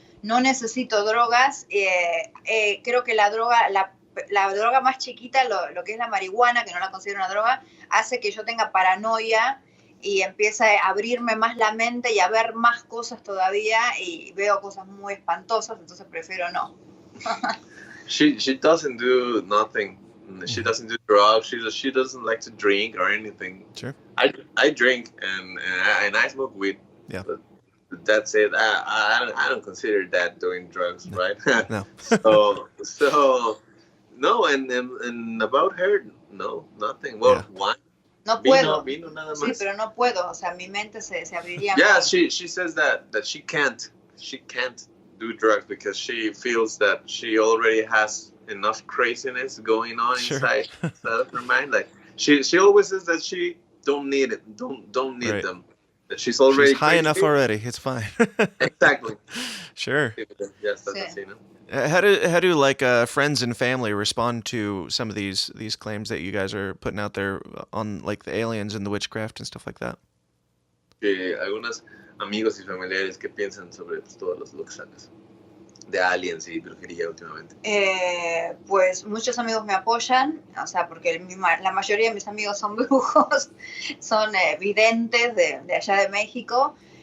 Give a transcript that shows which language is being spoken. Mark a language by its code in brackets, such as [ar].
[es] No necesito drogas. Creo que la droga más chiquita, lo que es la marihuana, que no la considero una droga, hace que yo tenga paranoia y empieza a abrirme más la mente y a ver más cosas todavía, y veo cosas muy espantosas, entonces prefiero no. [en] She doesn't do nothing. She doesn't do drugs. She doesn't like to drink or anything. Sure. I drink and I smoke weed. Yeah. But that's it. I don't consider that doing drugs, no. right? No. so no, and about her, no, nothing. Well, why? [es] No puedo. Vino nada más. Sí, pero no puedo. O sea, mi mente se abriría. [en] Yeah, [es] más. [en] she says that she can't do drugs because she feels that she already has enough craziness going on inside her mind. Like she always says that she don't need it, don't need them. That she's already high enough already. It's fine. Exactly. Sure. Yes, that's así, ¿no? How do like friends and family respond to some of these claims that you guys are putting out there on like the aliens and the witchcraft and stuff like that? [es] Algunos amigos y familiares que piensan sobre todo lo que sacas de aliens y brujería últimamente. Pues muchos amigos me apoyan, o sea, porque la mayoría de mis amigos son brujos, son videntes de allá de México.